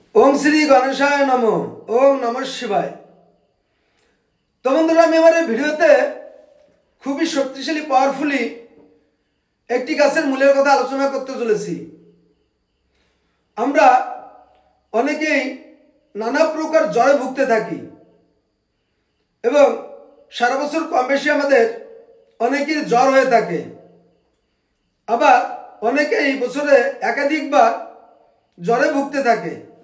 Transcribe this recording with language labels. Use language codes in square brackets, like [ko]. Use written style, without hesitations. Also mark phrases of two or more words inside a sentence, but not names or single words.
[sa] ओम श्री गणेशाय नमो। ओम नमः शिवाय। [bn] তো বন্ধুরা আমাদের ভিডিওতে খুব শক্তিশালী পাওয়ারফুলি এক गाছের মূলের কথা আলোচনা করতে চলেছি। আমরা অনেকেই নানা প্রকার জ্বরে ভুগতে থাকি এবং সারা বছর কম বেশি আমাদের অনেকের জ্বর হয়ে থাকে। আবার অনেকেই বছরে একাধিকবার জ্বরে ভুগতে থাকে।